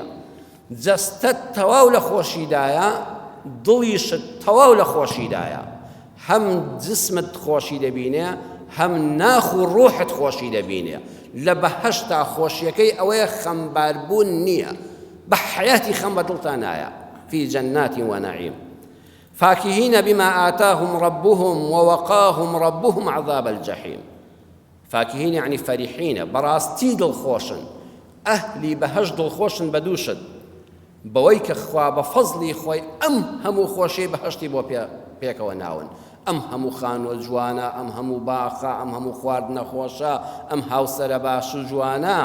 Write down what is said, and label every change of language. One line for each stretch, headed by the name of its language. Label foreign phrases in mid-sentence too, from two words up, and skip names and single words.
Central Kurdish: جەستەت تەواو لە خۆشیدایە، دڵیشت تەواو لە خۆشیدایە، هەم جسمت خۆشی دەبینێ، هەم ناخ و ڕوحت خۆشی دەبینێ. لە بەهەشتا خۆشیەکەی ئەوەیە خەمباربوون نییە، بە حەیاتی خەم بە دڵتان نایە.
Arabic: في جنات ونعيم فاكهين بما آتاهم ربهم ووقاهم ربهم عذاب الجحيم. فاكهين يعني فرحين،
Central Kurdish: براستي دڵخۆشن، ئەهلی بەهەشت دڵخۆشن بە دووشت بەوەی کە خوا بە فەزلی خۆی ئەم هەموو خۆشی بەهەشتی بۆ پێکەوە ناون ئەم هەموو خانوە جوانە ئەم هەموو باخە ئەم هەموو خواردنە خۆشە ئەم هاوسەرە باش و جوانە